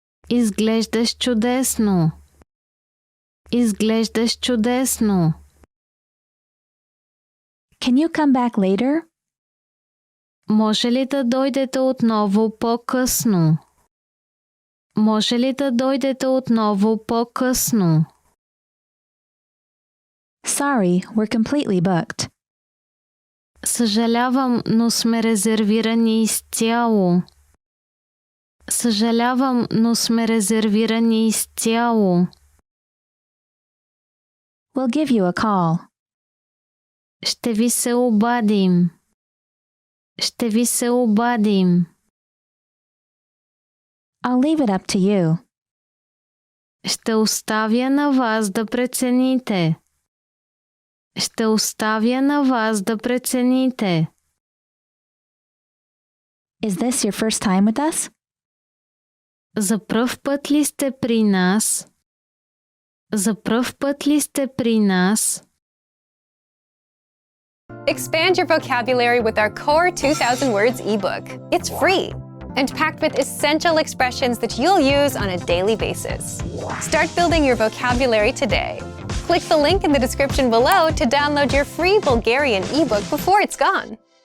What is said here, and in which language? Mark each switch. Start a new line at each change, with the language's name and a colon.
Bulgarian: Изглеждаш чудесно. Изглеждаш чудесно.
English: Can you come back later?
Bulgarian: Може ли да дойдете отново по-късно? Може ли да дойдете отново по-късно?
English: Sorry, we're completely booked.
Bulgarian: Съжалявам, но сме резервирани изцяло. Съжалявам, но сме резервирани изцяло.
English: We'll give you a call.
Bulgarian: Ще ви се обадим. Ще ви се обадим.
English: I'll leave it up to you.
Bulgarian: Ще оставя на вас да прецените. Ще оставя на вас да прецените.
English: Is this your first time with us?
Bulgarian: За пръв път ли сте при нас? За пръв път ли сте при нас?
English: Expand your vocabulary with our core 2,000 words ebook. It's free and packed with essential expressions that you'll use on a daily basis. Start building your vocabulary today. Click the link in the description below to download your free Bulgarian ebook before it's gone.